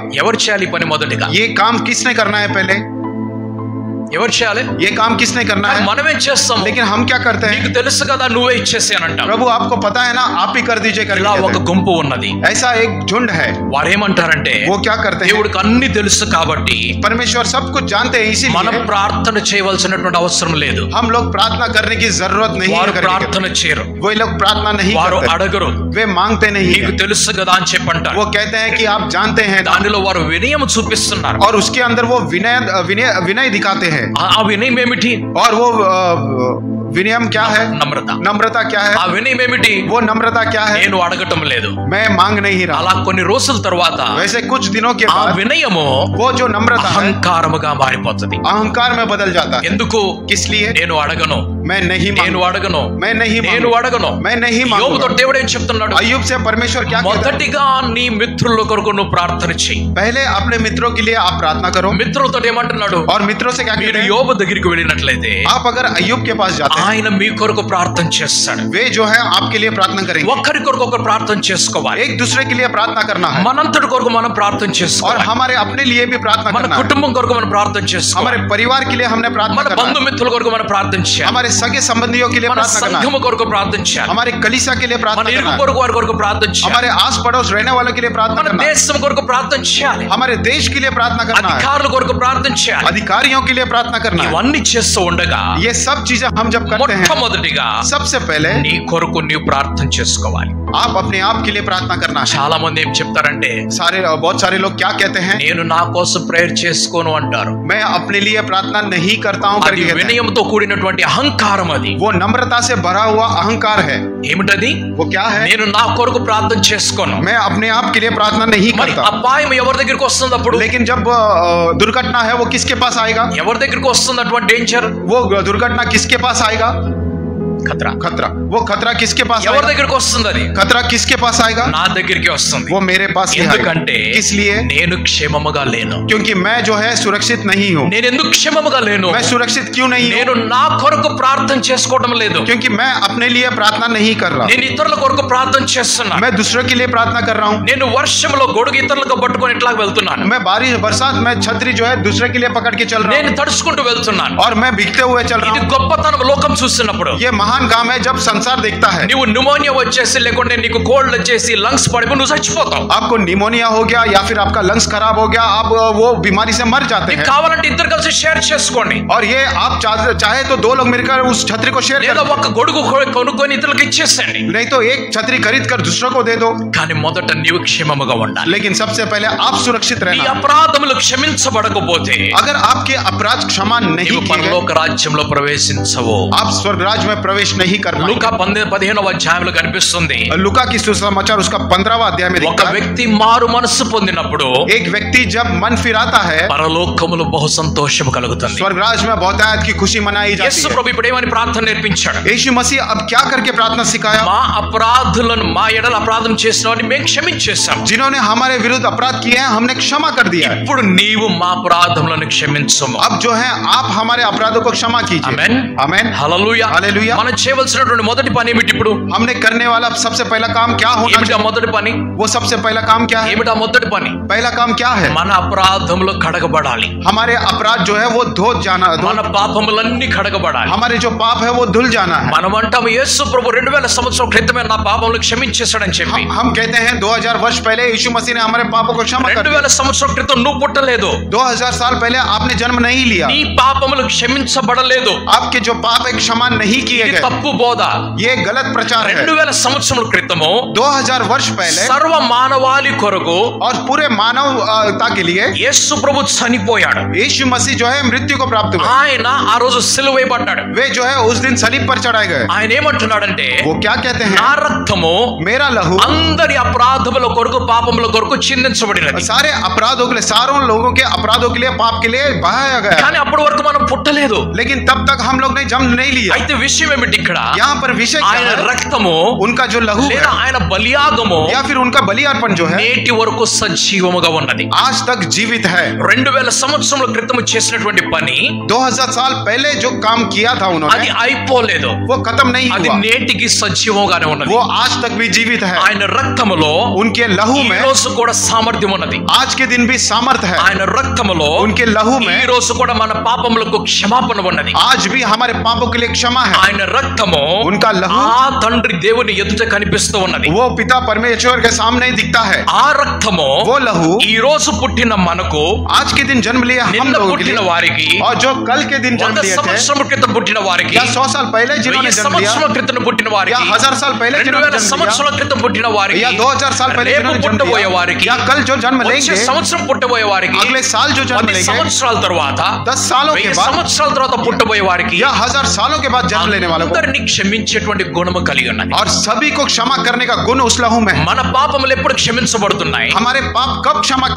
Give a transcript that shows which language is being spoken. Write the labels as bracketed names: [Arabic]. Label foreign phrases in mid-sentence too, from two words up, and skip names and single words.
[Telugu] ఎవరు చేయాలి ఈ పని? మొదటిగా [Hindi] ये काम किसने करना है? पहले [Telugu] ఎవరు చేయాలి? [Hindi] ये काम किसने करना है? [Telugu] మనమేం చేస్తాము? [Hindi] लेकिन हम क्या करते हैं? [Telugu] నీకు తెలుసు కదా, నువ్వే ఇచ్చేసి అని అంటాం. [Hindi] प्रभु आपको पता है ना, आप ही कर दीजिए [Telugu] ఇలా [Hindi] करके [Telugu] ఒక [Hindi] कहते [Telugu] గుంపు ఉన్నది. [Hindi] हैं। ऐसा एक झुंड है, [Telugu] వారు ఏమంటారంటే, [Hindi] वो क्या करते हैं? [Telugu] దేవుడికి అన్ని తెలుసు కాబట్టి [Hindi] परमेश्वर सब कुछ जानते हैं, [Telugu] మనం [Hindi] इसीलिए [Telugu] ప్రార్థన చేయవలసినటువంటి అవసరం లేదు. [Hindi] हम लोग प्रार्थना करने की जरूरत नहीं [Telugu] వారు [Hindi] है। [Telugu] ప్రార్థన చేయరు, [Hindi] वो लोग प्रार्थना नहीं [Telugu] వారు [Hindi] करते, [Telugu] అడగరు, [Hindi] वे मांगते नहीं [Telugu] నీకు [Hindi] हैं। [Telugu] తెలుసు కదా అని చెప్పంటారు. [Hindi] वो कहते हैं कि आप जानते हैं, [Telugu] దానిలో వారు వినయం చూపిస్తున్నారు. [Hindi] और उसके अंदर वो विनय विनय विनय दिखाते हैं। [Telugu] ఆ వినయం ఏమిటి? [Hindi] और वो विनयम क्या है? [Telugu] నమ్రత. [Hindi] नम्रता क्या है? [Telugu] ఆ వినయం ఏమిటి? [Hindi] वो नम्रता क्या है? [Telugu] నేను అడగటం లేదు. [Hindi] मैं मांग नहीं रहा। [Telugu] అలా కొన్ని రోజుల తర్వాత [Hindi] वैसे कुछ दिनों के [Telugu] ఆ [Hindi] बाद [Telugu] వినయము [Hindi] वो जो नम्रता है [Telugu] అహంకారముగా మారిపోతుంది. [Hindi] अहंकार में बदल जाता है। [Telugu] ఎందుకు? [Hindi] किस लिए? [Telugu] నేను అడగను, [Hindi] मैं नहीं [Telugu] నేను [Hindi] मांगू, [Telugu] అడగను, [Hindi] मैं नहीं [Telugu] నేను [Hindi] मांगू, [Telugu] అడగను. [Hindi] मैं नहीं [Telugu] యోబుతో [Hindi] मांगूंगा। [Telugu] దేవుడు ఏం చెప్తున్నాడు? [Hindi] अय्यूब से परमेश्वर क्या कहता है? [Telugu] మొదటిగా నీ మిత్రుల కొరకు నువ్వు ప్రార్థన చెయ్యి. [Hindi] पहले अपने मित्रों के लिए आप प्रार्थना करो। [Telugu] మిత్రులతో ఏమంటున్నాడు? [Hindi] और मित्रों से क्या [Telugu] మీరు [Hindi] कहते हैं? [Telugu] యోబు దగ్గరికి వెళ్ళినట్లయితే [Hindi] आप अगर अय्यूब के पास जाते हैं, [Telugu] ఆయన మీ కొరకు ప్రార్థన చేస్తాడు. [Hindi] वे जो है आपके लिए प्रार्थना करेंगे। [Telugu] ఒక్కరి కొరకు ఒకరు ప్రార్థన చేసుకోవాలి. [Hindi] एक दूसरे के लिए प्रार्थना करना है, [Telugu] మనంతటి కొరకు మనం ప్రార్థన [Hindi] और [Telugu] చేసుకోవాలి. [Hindi] हमारे अपने लिए भी प्रार्थना [Telugu] మన [Hindi] करना है। [Telugu] కుటుంబం కొరకు మనం ప్రార్థన చేసుకోవాలి. [Hindi] हमारे परिवार के लिए हमने प्रार्थना [Telugu] మన [Hindi] करना है। [Telugu] బంధుమిత్రుల కొరకు మనం ప్రార్థన చేయాలి. [Hindi] हमारे सगे संबंधियों के लिए [Telugu] మన [Hindi] प्रार्थना करना है। [Telugu] సంఘము కొరకు ప్రార్థన చేయాలి. [Hindi] हमारे कलीसिया के लिए [Telugu] మన [Hindi] प्रार्थना [Telugu] ఇరుగు [Hindi] करना है। [Telugu] పొరుగు వారి కొరకు ప్రార్థన చేయాలి. [Hindi] हमारे आस पड़ोस रहने वालों के लिए प्रार्थना [Telugu] మన [Hindi] करना है। [Telugu] దేశం కొరకు ప్రార్థన చేయాలి. [Hindi] हमारे देश के लिए प्रार्थना करना है। [Telugu] అధికారుల కొరకు ప్రార్థన చేయాలి. [Hindi] अधिकारियों के लिए प्रार्थना करना है। [Telugu] ఇవన్నీ చేస్తూ ఉండగా [Hindi] ये सब चीजें हम जब करते हैं, [Telugu] మొట్టమొదటిగా [Hindi] सबसे पहले [Telugu] నీ కొరకు నీవు ప్రార్థన చేసుకోవాలి. [Hindi] आप अपने आप के लिए प्रार्थना करना है। [Telugu] చాలా మంది ఏం చెప్తారంటే [Hindi] बहुत सारे लोग क्या कहते हैं, [Telugu] నేను నా కోసం ప్రేయర్ చేసుకోను అంటారు. [Hindi] मैं अपने लिए प्रार्थना नहीं करता हूँ [Telugu] అది [Hindi] करके कहते हैं। [Telugu] వినయంతో కూడినటువంటి అహంకారం. అది [Hindi] वो नम्रता से भरा हुआ अहंकार है। [Telugu] ఏమిటది? [Hindi] वो क्या है? [Telugu] నేను నా కొరకు ప్రార్థన చేసుకోను. [Hindi] मैं अपने आप के लिए प्रार्थना नहीं [Telugu] మరి [Hindi] करता। [Telugu] అపాయం ఎవరి దగ్గరికి వస్తుంది అప్పుడు? [Hindi] लेकिन जब दुर्घटना है वो किसके पास आएगा? [Telugu] ఎవరి దగ్గరికి వస్తుంది అటువంటి డేంజర్? [Hindi] वो दुर्घटना किसके पास आएगा? [Telugu] ఖతరా. [Hindi] खतरा, वो खतरा किसके पास [Telugu] ఎవరి [Hindi] आएगा? [Telugu] దగ్గరికి వస్తుంది అది? [Hindi] खतरा किसके पास आएगा? [Telugu] నా దగ్గరికి వస్తుంది. [Hindi] वो मेरे पास ही आएगा। [Telugu] ఎందుకంటే [Hindi] किस लिए? [Telugu] నేను క్షేమముగా లేను. [Hindi] क्योंकि मैं जो है सुरक्षित नहीं हूँ। [Telugu] నేను ఎందుకు క్షేమముగా లేను? [Hindi] मैं सुरक्षित क्यों नहीं [Telugu] నేను [Hindi] हूँ? [Telugu] నా కొరకు ప్రార్థన చేసుకోవడం లేదు. [Hindi] क्योंकि मैं अपने लिए प्रार्थना नहीं कर रहा, [Telugu] నేను ఇతరుల కొరకు ప్రార్థన చేస్తున్నా. [Hindi] मैं दूसरों के लिए प्रार्थना कर रहा हूँ। [Telugu] నేను వర్షంలో గొడుగు ఇతరులకు పట్టుకొని ఇట్లా వెళ్తున్నాను. [Hindi] मैं बारिश बरसात में छतरी जो है दूसरे के लिए पकड़ के चल रहा [Telugu] నేను [Hindi] हूँ [Telugu] తడుచుకుంటూ వెళ్తున్నాను. [Hindi] और मैं भीगते हुए चल [Telugu] ఇది [Hindi] रहा हूँ। [Telugu] గొప్పతనం లోకం చూస్తున్నప్పుడు. [Hindi] ये महान काम है जब संसार देखता है। [Telugu] నువ్వు న్యూమోనియా వచ్చేసి లేకుంటే నీకు కోల్డ్ వచ్చేసి లంగ్స్ పడిపో నువ్వు చచ్చిపోతావు. [Hindi] आपको निमोनिया हो गया या फिर आपका लंग्स खराब हो गया, आप वो बीमारी से मर जाते [Telugu] నీకు [Hindi] हैं। [Telugu] కావాలంటే ఇద్దరు కలిసి షేర్ చేసుకోండి. [Hindi] और ये आप चाहे तो दो लोग मिलकर उस छतरी को शेयर [Telugu] లేదా [Hindi] कर, [Telugu] ఒక గొడుగు కొనుక్కొని ఇతరులకు ఇచ్చేసండి. [Hindi] नहीं तो एक छतरी खरीद कर दूसरों को दे दो। [Telugu] కానీ మొదట నీవు క్షేమముగా ఉండాలి. [Hindi] लेकिन सबसे पहले आप सुरक्षित [Telugu] నీ [Hindi] रहना। [Telugu] అపరాధములు క్షమించబడకపోతే [Hindi] अगर आपके अपराध क्षमा नहीं [Telugu] నీవు [Hindi] किए गए, [Telugu] పరలోక రాజ్యంలో ప్రవేశించవు. [Hindi] आप స్వర్ग राज्य में प्रवेश नहीं कर पाएंगे। [Telugu] లూకా 15వ అధ్యాయంలో కనిపిస్తుంది. [Hindi] लुका की सुसमाचार उसका 15वां अध्याय में [Telugu] ఒక [Hindi] दिखता है। [Telugu] వ్యక్తి మారు మనస్సు పొందినప్పుడు [Hindi] एक व्यक्ति जब मन फिराता है, [Telugu] పరలోకములో బహు సంతోషము కలుగుతుంది. [Hindi] स्वर्ग राज्य में बहुतायत की खुशी मनाई जाती [Telugu] యేసు [Hindi] है। [Telugu] ప్రభు ఇప్పుడు ఏమని ప్రార్థన నేర్పించాడు? [Hindi] यीशु मसीह अब क्या करके प्रार्थना सिखाया? [Telugu] మా అపరాధులను మా ఎడల అపరాధం చేసిన వారిని మేము క్షమించేశాం. [Hindi] जिन्होंने हमारे विरुद्ध अपराध किए हैं हमने क्षमा कर दिया है। [Telugu] ఇప్పుడు నీవు మా అపరాధములను క్షమించము. [Hindi] अब जो है आप हमारे अपराधों को क्षमा कीजिए। [Telugu] ఆమేన్. [Hindi] आमेन। [Telugu] హల్లెలూయా. [Hindi] హల్లెలూయా. [Telugu] మనం చేయవలసినటువంటి మొదటి పని ఏమిటి ఇప్పుడు? [Hindi] हमने करने वाला सबसे पहला काम क्या होना [Telugu] ఏమిటా [Hindi] चाहिए? [Telugu] మొదటి పని? [Hindi] वो सबसे पहला काम क्या है? [Telugu] ఏమిటా మొదటి పని? [Hindi] पहला काम क्या है? [Telugu] మన అపరాధములు కడగబడాలి. [Hindi] हमारे अपराध जो है वो धो जाना, [Telugu] మన పాపములన్నీ కడగబడాలి. [Hindi] हमारे जो पाप है वो धुल जाना है। [Telugu] మనం అంటాము యేసు ప్రభు 2000 సంవత్సరాల క్రితమే నా పాపములు క్షమించేశాడని చెప్పి. [Hindi] हम कहते हैं 2000 वर्ष पहले यीशु मसीह ने हमारे पापों को क्षमा कर दिया। [Telugu] 2000 సంవత్సరాల క్రితం నువ్వు పుట్టలేదు. [Hindi] 2000 साल पहले आपने जन्म नहीं लिया। [Telugu] నీ పాపములు క్షమించబడలేదు. [Hindi] आपके जो पाप है क्षमा नहीं किए [Telugu] ఇది [Hindi] गए। [Telugu] తప్పు బోధ. [Hindi] ये गलत प्रचार है। [Telugu] 2000 సంవత్సరాల క్రితము [Hindi] 2000 वर्ष पहले [Telugu] సర్వ మానవాళి కొరకు [Hindi] और पूरे मानवता के लिए [Telugu] యేసు ప్రభు చనిపోయాడు. [Hindi] यीशु मसीह जो है मृत्यु को प्राप्त हुआ। [Telugu] ఆయన ఆ రోజు సిలువ వేయబడ్డాడు. [Hindi] वे जो है उस दिन सलीब पर चढ़ाए गए। [Telugu] ఆయన ఏమంటున్నాడంటే [Hindi] वो क्या कहते हैं? [Telugu] నా రక్తము [Hindi] मेरा लहू [Telugu] అందరి అపరాధముల కొరకు పాపముల కొరకు చిందించబడినది. [Hindi] सारे अपराधों के लिए, सारों लोगों के अपराधों के लिए, पाप के लिए बहाया गया। [Telugu] కానీ అప్పటి వరకు మనం పుట్టలేదు. [Hindi] लेकिन तब तक हम लोग ने जन्म नहीं लिया। [Telugu] అయితే విషయం ఏమిటి ఇక్కడ? [Hindi] यहाँ पर विषय क्या [Telugu] ఆయన [Hindi] है? [Telugu] రక్తము [Hindi] उनका जो लहू है [Telugu] లేదా ఆయన బలియాగము [Hindi] या फिर उनका बलियार्पण जो है [Telugu] నేటి వరకు సజీవముగా ఉన్నది. [Hindi] आज तक जीवित है। [Telugu] 2000 సంవత్సరముల క్రితం చేసినటువంటి పని [Hindi] 2000 साल पहले जो काम किया था [Telugu] అది [Hindi] उन्होंने [Telugu] అయిపోలేదు. [Hindi] वो खत्म नहीं [Telugu] అది [Hindi] हुआ। [Telugu] నేటికి సజీవంగానే ఉన్నది. [Hindi] वो आज तक भी जीवित है। [Telugu] ఆయన రక్తములో [Hindi] उनके लहू [Telugu] ఈ [Hindi] में [Telugu] రోజు కూడా సామర్థ్యం ఉన్నది. [Hindi] आज के दिन भी सामर्थ है। [Telugu] ఆయన రక్తములో [Hindi] उनके लहू [Telugu] ఈ [Hindi] में [Telugu] రోజు కూడా మన పాపములకు క్షమాపణ ఉన్నది. [Hindi] आज भी हमारे पापों के लिए क्षमा है। [Telugu] ఆయన రక్తము [Hindi] उनका लहू [Telugu] ఆ తండ్రి దేవుని ఎదుట కనిపిస్తూ ఉన్నది. [Hindi] वो पिता परमेश्वर के सामने दिखता है। [Telugu] ఆ రక్తము [Hindi] वो लहू [Telugu] ఈ రోజు పుట్టిన మనకు, [Hindi] आज के दिन जन्म लिया हम [Telugu] నిన్న [Hindi] लोगों के [Telugu] పుట్టిన [Hindi] लिए, [Telugu] వారికి, [Hindi] और जो कल के दिन जन्म [Telugu] 100 [Hindi] लिए थे [Telugu] సంవత్సరాల క్రితం పుట్టిన వారికి, [Hindi] या 100 साल पहले जिन्होंने [Telugu] 1000 [Hindi] जन्म लिया, [Telugu] సంవత్సరాల క్రితం పుట్టిన [Hindi] या [Telugu] వారికి, [Hindi] 1000 साल पहले जिन्होंने [Telugu] 2000 [Hindi] जन्म [Telugu] సంవత్సరాల క్రితం పుట్టిన [Hindi] लिया, [Telugu] వారికి, [Hindi] या 2000 साल पहले [Telugu] రేపు [Hindi] जिन्होंने जन्म [Telugu] పుట్టబోయే [Hindi] लिया, [Telugu] వారికి, [Hindi] या कल जो जन्म [Telugu] వచ్చే [Hindi] लेंगे, [Telugu] సంవత్సరం పుట్టబోయే వారికి, [Hindi] अगले साल जो जन्म [Telugu] 10 [Hindi] लेंगे, [Telugu] సంవత్సరాల తర్వాత, [Hindi] 10 सालों के [Telugu] 1000 [Hindi] बाद, [Telugu] సంవత్సరాల తర్వాత పుట్టబోయే వారికి [Hindi] या 1000 सालों के बाद जन्म लेने वालों को, [Telugu] అందరినీ క్షమించేటువంటి గుణము కలిగి ఉన్నది. [Hindi] और सभी को क्षमा करने का गुण उस लहू में है। [Telugu] మన పాపములు ఎప్పుడు క్షమించబడుతున్నాయి? [Hindi] हमारे पाप कब क्षमा किए